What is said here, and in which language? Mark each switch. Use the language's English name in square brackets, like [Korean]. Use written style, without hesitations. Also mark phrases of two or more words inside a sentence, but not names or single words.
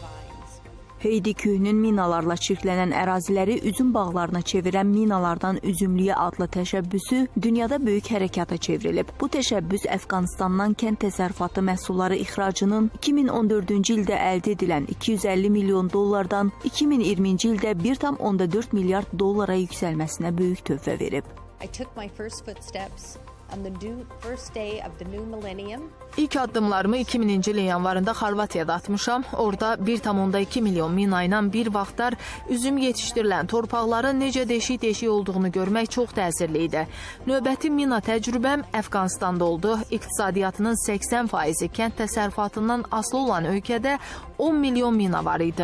[Azerbaijani] Heydi Köhnün minalarla çirklənən əraziləri üzüm bağlarına çevirən Minalardan Üzümlüyə adlı təşəbbüsü dünyada böyük hərəkata çevrilib. Bu təşəbbüs Əfqanistandan kənd təsərrüfatı məhsulları ixracının 2014-cü ildə əldə edilən 250 milyon dollardan 2020-ci ildə 1,4 milyard dollara yüksəlməsinə böyük töhfə verib. [English] I took my first footsteps on the first day of the new millennium. [Azerbaijani] İlk addımlarımı 2000-ci ilin yanvarında Xorvatiyada atmışam. Orada 1,2 milyon mina ilə bir vaxtlar üzüm yetişdirilən torpaqların necə deşik-deşik olduğunu görmək çox təsirli idi. Növbəti mina təcrübəm Əfqanistanda oldu. İqtisadiyyatının 80% kənd təsərrüfatından asılı olan ölkədə 10 milyon mina var idi.